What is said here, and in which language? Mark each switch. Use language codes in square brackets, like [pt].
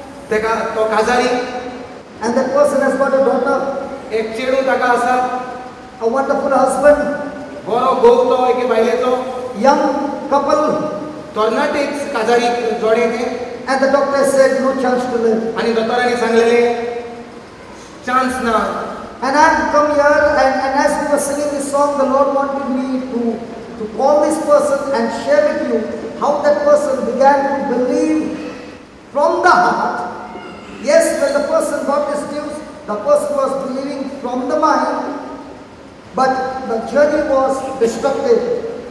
[gom] तेका तो काजारी, [en] and that person has got a daughter, [gom] एक चेडू ताका आसा, [en] a wonderful husband, [gom] बरो घोव तो एके बायलेचो, [en] young couple, [gom] तरणाटेक काजारी जोडे ते. [en] and the doctor said no chance to live. [gom] आणि दोतोरांनी सांगलेले चान्स ना. [en] And I had come here, and as we were singing this song, the Lord wanted me to call this person and share with you how that person began to believe from the heart. Yes, when the person got this news, the person was believing from the mind, but the journey was destructive.